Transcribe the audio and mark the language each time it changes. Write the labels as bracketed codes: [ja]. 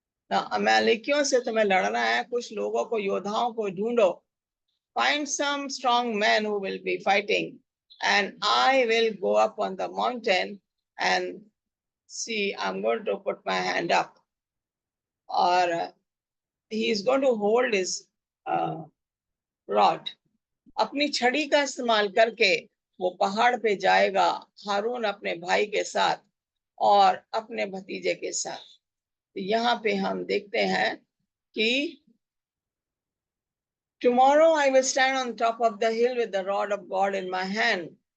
[hi] अमालेकियों से तुम्हें लड़ना है, कुछ लोगों को, योद्धाओं को ढूंढो। [en] Find some strong men who will be fighting, and I will go up on the mountain and see, I'm going to put my hand up. और he is going to hold his rod. [hi] अपनी छड़ी का इस्तेमाल करके वो पहाड़ पे जाएगा, हारून अपने भाई के साथ और अपने भतीजे के साथ। यहाँ पे हम देखते हैं कि [en] tomorrow I will stand on top of the hill with the rod of God in my hand.